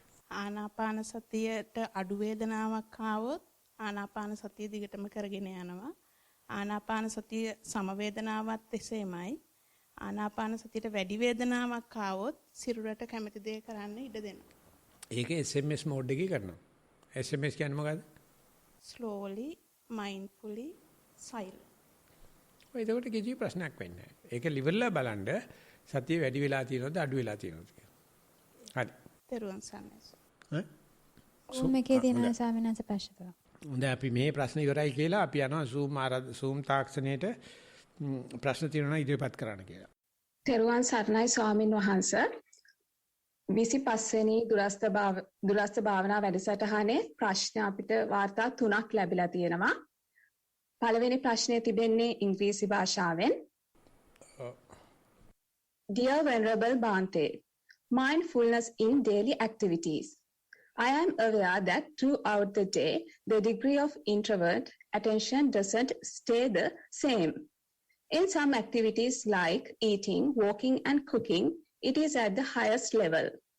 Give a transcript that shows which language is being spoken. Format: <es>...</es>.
<si>ආනාපාන සතියට අඩු වේදනාවක් ආවොත් ආනාපාන සතිය දිගටම කරගෙන යනවා. ආනාපාන සතිය සම වේදනාවත් එසේමයි. ආනාපාන සතියට වැඩි වේදනාවක් ආවොත් සිරුරට කැමති දේ කරන්න ඉඩ දෙනවා. ඒක SMS මෝඩ් එකේ කරනවා. SMS කියන්නේ මොකද්ද?</si> <en>slowly, mindfully, silent.</en> <si>ඔය ඒකට කිසි ප්‍රශ්නයක් වෙන්නේ නැහැ. ඒක liverලා බලන්න සතිය වැඩි වෙලා තියෙනවද අඩු වෙලා තියෙනවද කියලා. හරි. තෙරුවන් සරණයි. මේකේ තියෙන ස්වාමීන් වහන්සේ ප්‍රශ්න තුනක්. හොඳයි අපි මේ ප්‍රශ්න ඉවරයි කියලා අපි යනවා Zoom තාක්ෂණයට ප්‍රශ්න තියෙනවා ඉදිරිපත් කරන්න කියලා. තෙරුවන් සරණයි ස්වාමින් වහන්සේ. 25 වෙනි දුරස්ත භාවනා වැඩසටහනේ ප්‍රශ්න අපිට වාර්තා 3ක් ලැබිලා තියෙනවා. පළවෙනි ප්‍රශ්නේ තිබෙන්නේ ඉංග්‍රීසි භාෂාවෙන්.</si> <en>Dear Venerable Bhante, mindfulness in daily activities. I am aware that throughout the day, the degree of introvert attention doesn't stay the same. In some activities like eating, walking, and cooking, it is at the highest level.</en>